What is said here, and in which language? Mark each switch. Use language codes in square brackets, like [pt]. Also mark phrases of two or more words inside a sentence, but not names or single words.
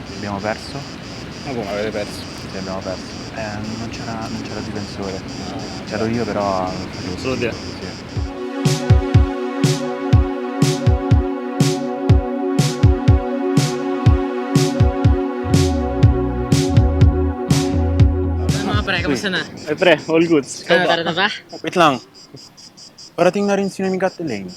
[it] abbiamo perso? Ma come avete perso? Sì, abbiamo perso. Non c'era difensore. C'ero io però non facevo Solo te? Sì. [tl] Mga pre, kamusta na? Eh pre, [en] all goods. [tl] Ikaw Ano, ba? tara na ba? Wait lang. Parating na rin si Nami at Elaine.